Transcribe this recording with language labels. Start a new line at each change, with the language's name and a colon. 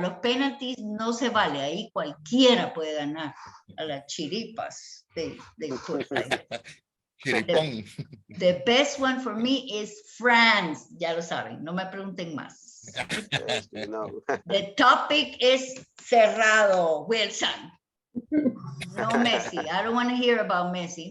Spanish: Los penaltis no se vale, ahí cualquiera puede ganar a las chiripas.
English: They put like
Spanish: Chiripón.
English: the best one for me is France.
Spanish: Ya lo saben, no me pregunten más.
English: Yes, we know. The topic is cerrado, Wilson. No Messi. I don't want to hear about Messi.